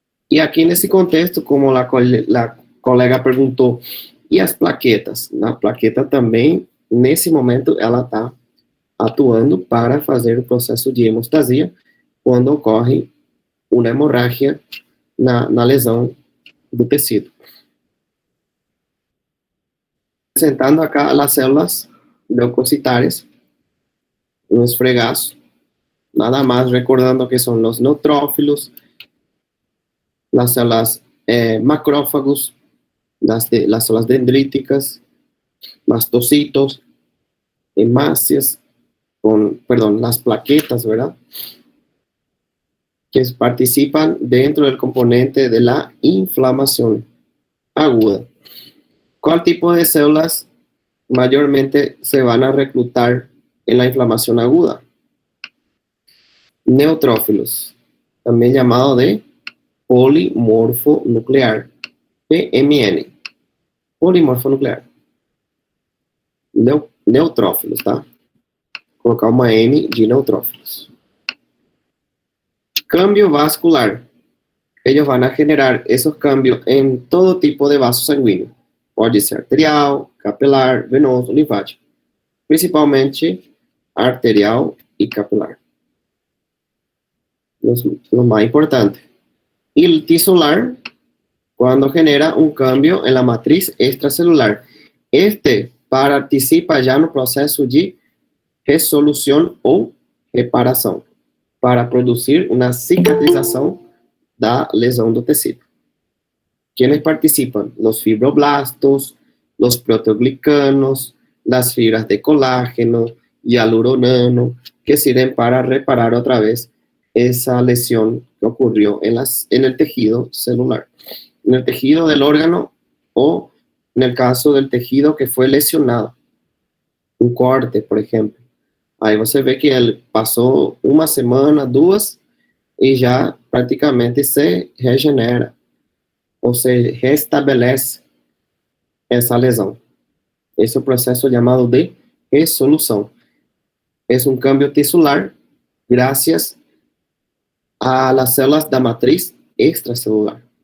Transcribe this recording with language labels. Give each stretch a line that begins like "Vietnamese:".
Portuguese: E aqui nesse contexto, como a colega perguntou, e as plaquetas? Na plaqueta também, nesse momento, ela está atuando para fazer o processo de hemostasia quando ocorre uma hemorragia na lesão do tecido.
Spanish: Apresentando acá as células leucocitárias, los fregazos, nada más recordando que son los neutrófilos, las células macrófagos, las células dendríticas, mastocitos, hemácias, las plaquetas, ¿verdad? Que participan dentro del componente de la inflamación aguda. ¿Cuál tipo de células mayormente se van a reclutar en la inflamación aguda? Neutrófilos, también llamado de polimorfonuclear, PMN, polimorfonuclear.
Portuguese: Neutrófilos, tá? Colocar uma N de neutrófilos.
Spanish: Cambio vascular. Ellos van a generar esos cambios en todo tipo de vaso sanguíneo.
Portuguese: Pode ser arterial, capilar, venoso, linfático.
Spanish: Principalmente arterial y capilar. Lo más importante. Y el tisular, cuando genera un cambio en la matriz extracelular. Este participa ya no proceso de resolución o reparação, para producir una cicatrización
Portuguese: da lesão do tecido.
Spanish: ¿Quiénes participan? Los fibroblastos, los proteoglicanos, las fibras de colágeno, hialuronano, que sirven para reparar otra vez esa lesión que ocurrió en el tejido celular, en el tejido del órgano o en el caso del tejido que fue lesionado, un corte, por ejemplo.
Portuguese: Aí você vê que ele passou uma semana, 2, e já praticamente se regenera, ou se restabelece essa lesão. Esse é o processo chamado de resolução. É um cambio tisular graças
Spanish: a las células
Portuguese: da matriz extracelular.